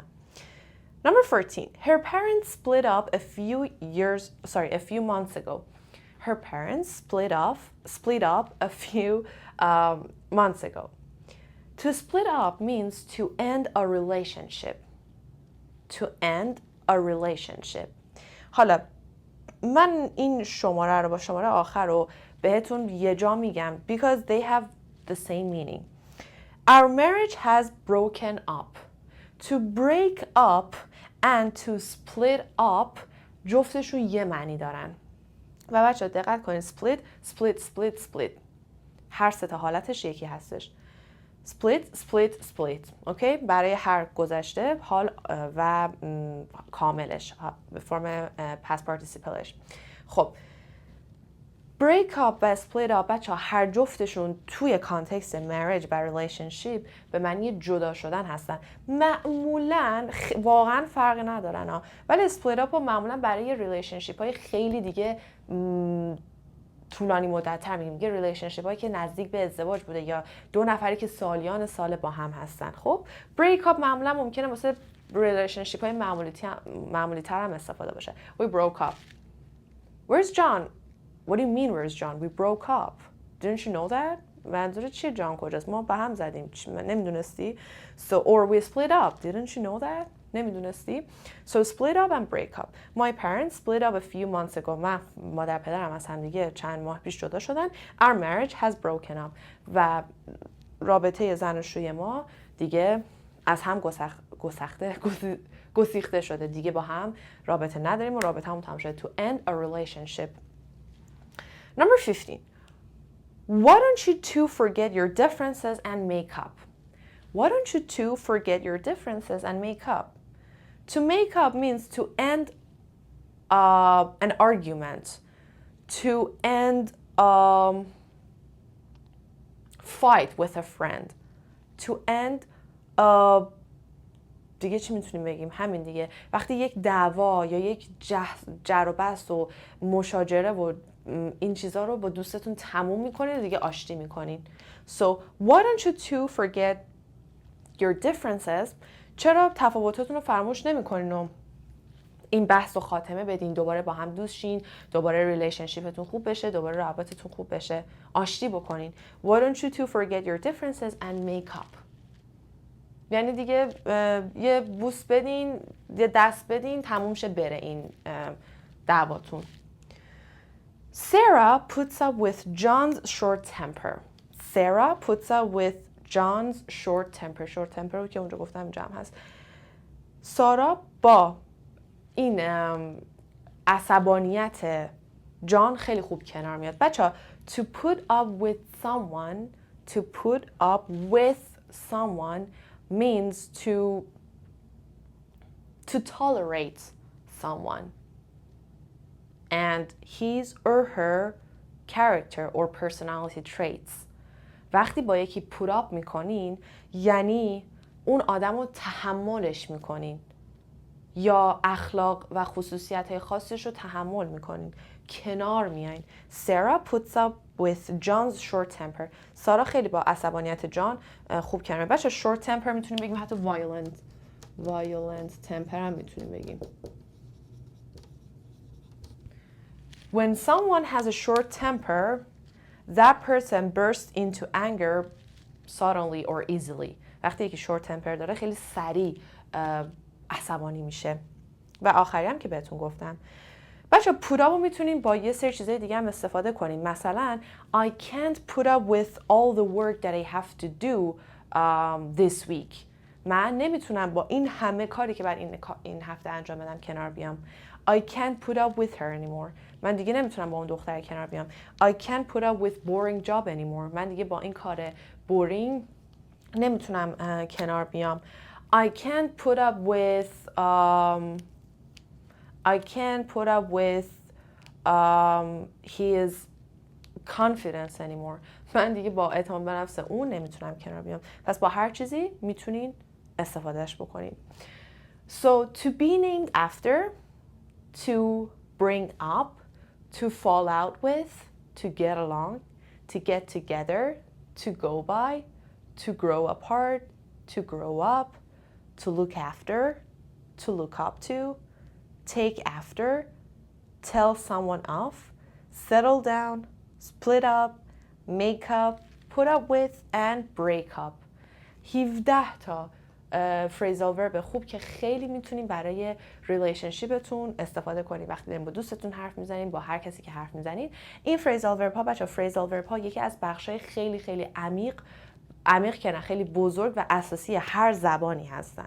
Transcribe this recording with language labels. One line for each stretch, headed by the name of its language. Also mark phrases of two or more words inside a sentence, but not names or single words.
English: Number 14. Her parents split up a few months ago. Her parents split up a few months ago. To split up means to end a relationship. To end a relationship.
Persian: حالا من این شماره رو با شماره آخر رو بهتون یه جا میگم
English: because they have the same meaning. Our marriage has broken up. To break up and to split up
Persian: جفتشون یه معنی دارن. و بچه دقت کنید split هر سه تا حالتش یکی هستش. split اوکی، برای هر گذشته حال و کاملش به فرم
English: past participle
Persian: ش. خب
English: break up
Persian: و
English: split up
Persian: بچه هر جفتشون توی کانتکست marriage و relationship به معنی جدا شدن هستن. معمولاً واقعاً فرق ندارن ها، ولی
English: split up
Persian: رو معمولاً برای relationship های خیلی دیگه طولانی مدت‌تر میگیم که ریلیشنشیپ هایی که نزدیک به ازدواج بوده یا دو نفری که سالیان سال با هم هستن. خب
English: break up
Persian: معمولا ممکنه واسه ریلیشنشیپ های معمولی تر هم استفاده باشه.
English: We broke up. Where's John? What do you mean where's John? We broke up. Didn't you know that?
Persian: منظور چیه جان کجاست؟ ما با هم زدیم.
English: نمیدونستی؟ So or we split up. Didn't you know that? نمیدونستی؟ So split up and break up. My parents split up a few months ago.
Persian: مادر پدرم از هم دیگه چند ماه پیش جدا شدن.
English: Our marriage has broken up.
Persian: و رابطه زناشویی ما دیگه از هم گسیخته شده. دیگه با هم رابطه نداریم و رابطه هم تمام شده.
English: To end a relationship. Number 15. Why don't you two forget your differences and make up? Why don't you two forget your differences and make up? To make up means to end an argument, to end fight with a friend, to end
Persian: دیگه چی میتونیم بگیم؟ همین دیگه. وقتی یک دعوا یا یک جر و بحث و مشاجره و این چیزها رو با دوستتون تموم میکنین دیگه آشتی میکنین.
English: So why don't you two forget your differences؟
Persian: چرا تفاوتاتون رو فراموش نمیکنین و این بحث رو خاتمه بدین، دوباره با هم دوست شین، دوباره ریلیشنشیپتون خوب بشه، دوباره رابطتون خوب بشه، آشتی بکنین.
English: Why don't you two forget your differences and make up؟
Persian: یعنی دیگه یه بوس بدین، یه دست بدین، تموم شه بره این دعواتون.
English: Sarah puts up with John's short temper. Sarah puts up with John's short temper. Short temper
Persian: رو که اونجا گفتم جمع هست. سارا با این عصبانیت جان خیلی خوب کنار میاد.
English: بچه to put up with someone, to put up with someone means to tolerate someone and his or her character or personality traits.
Persian: وقتی با یکی
English: put up
Persian: میکنین یعنی اون آدم رو تحملش میکنین یا اخلاق و خصوصیت خاصش رو تحمل میکنین، کنار میاین.
English: Sarah puts up with John's short temper.
Persian: سارا خیلی با عصبانیت جان خوب کنار. بچه
English: short temper
Persian: میتونیم بگیم حتی
English: violent temper
Persian: هم میتونیم بگیم.
English: When someone has a short temper, that person bursts into anger suddenly or easily.
Persian: وقتی یکی
English: short temper
Persian: داره خیلی سریع عصبانی میشه. و آخری هم که بهتون گفتم. بچه
English: put up
Persian: رو میتونیم با یه سری چیزای دیگه هم استفاده کنیم.
English: مثلا I can't put up with all the work that I have to do this week.
Persian: من نمیتونم با این همه کاری که بعد این هفته انجام بدم کنار بیام.
English: I can't put up with her anymore.
Persian: من دیگه نمیتونم با اون دختر کنار بیام.
English: I can't put up with boring job anymore.
Persian: من دیگه با این کار boring نمیتونم کنار بیام.
English: I can't put up with his confidence anymore.
Persian: من دیگه با اعتماد به نفس اون نمیتونم کنار بیام. پس با هر چیزی میتونین استفادهش بکنین.
English: So to be named after, to bring up, to fall out with, to get along, to get together, to go by, to grow apart, to grow up, to look after, to look up to, take after, tell someone off, settle down, split up, make up, put up with, and break up.
Persian: 17 تا
English: phrasal verb
Persian: خوب که خیلی میتونین برای ریلیشنشیپتون استفاده کنین. وقتی دارین با دوستتون حرف میزنین، با هر کسی که حرف میزنین، این
English: phrasal verb
Persian: ها بچه
English: phrasal verb
Persian: ها یکی از بخشای خیلی خیلی عمیق که نه خیلی بزرگ و اساسی هر زبانی هستن.